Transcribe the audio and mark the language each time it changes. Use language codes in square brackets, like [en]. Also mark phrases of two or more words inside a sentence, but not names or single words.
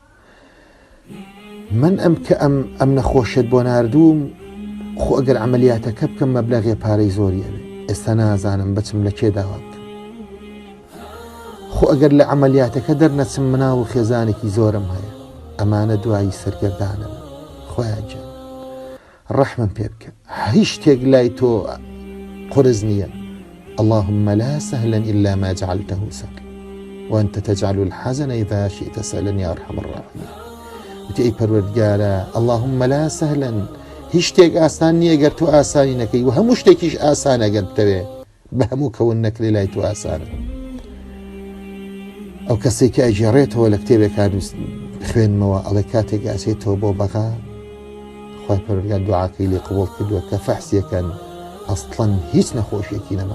[ckb] من ئەم نەخۆشیت بۆ ناردووم خۆ ئەگەر عەمەلیاتەکە بکەم مەبلەغی پارەی زۆری ئەوێ ئێستا نازانم بچم لە کێ داوا بکەم خۆ ئەگەر لە عەمەلیاتەکە دەرنەچم مناڵ و خێزانێکی زۆرم هەیە ئەمانە دوایی سەرگەردانم خۆیان جێ ڕەحمم پێ بکە هیچ شتێک لای تۆ قورس نییە [ar] اللهم لا سهلا إلا ما جعلته سهلا وأنت تجعل الحزن إذا شئت سهلا يا أرحم الراحمين [ckb] وتی ئەی پەروەردگارە [ar] اللهم لا سهلا [ckb] هیچ شتێک ئاسان نییە گەر تو ئاسانی نەکەی و هەموو شتێکیش ئاسانە گەر بتەوێ بە هەموو کەون نەکرێ لای تو ئاسانە. ئەو کەسێک کە ئەجێڕێتەوە لە کتێبێکان خوێنمەوە ئەڵێ کاتێک ئاسێتەوە بۆ بەغا خوای پەروەردگار دوعاکەی لێ قبوڵ کردووە کە فەحسیەکەن ئەسڵەن هیچ نەخۆشیێکی نەما.